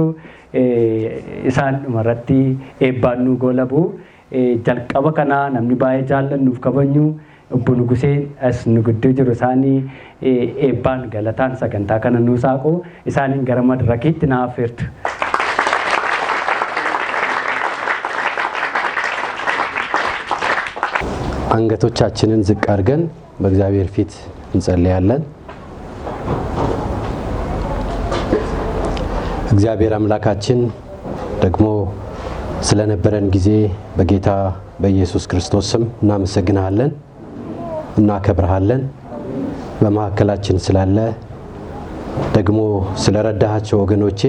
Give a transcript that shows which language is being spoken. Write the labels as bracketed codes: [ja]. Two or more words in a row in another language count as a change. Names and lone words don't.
[om] Isaan dhumarratti eebbaan nu goolabu. Jalqaba kana namni baay'ee jaallannuuf kabajnu Obbo Nuguseen as nu gidduu jiru. Isaanii eebbaan galataan sagantaa kana nu saaqu. Isaaniin gara madirakiitti na affeertu. [am] አንገቶቻችንን ዝቅ አድርገን በእግዚአብሔር ፊት እንጸልያለን። እግዚአብሔር አምላካችን ደግሞ ስለነበረን ጊዜ በጌታ በኢየሱስ ክርስቶስ ስም እናመሰግናለን፣ እናከብርሃለን። በመካከላችን ስላለ ደግሞ ስለረዳሃቸው ወገኖቼን